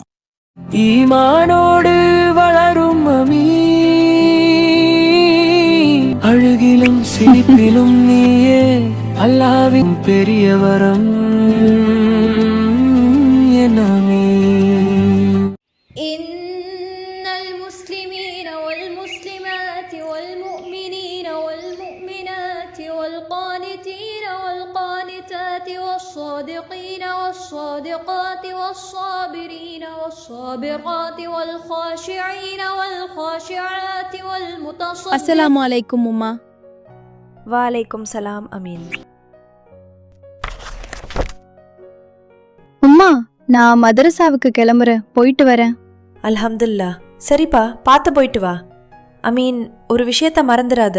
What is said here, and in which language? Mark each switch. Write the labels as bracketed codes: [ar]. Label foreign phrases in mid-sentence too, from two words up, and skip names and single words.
[ta] ஈமானோடு வளரும் அழுகிலும் சிரிப்பிலும் நீயே அல்லாவின் பெரிய வரம் என் அமீன். [ar] إن المسلمين والمسلمات والمؤمنين والمؤمنات والقانتين والقانتات والصادقين والصادقات والصابرين والصابرات والخاشعين والخاشعات والمتصدقين. السلام عليكم உம்மா. وعليكم سلام அமீன். [ta] உம்மா, நான் மதரசாவுக்கு கிளம்புறேன், போயிட்டு வரேன். அல்ஹம்துல்லா. சரிப்பா, பார்த்து போயிட்டு வா. அமீன், ஒரு விஷயத்த மறந்துடாத.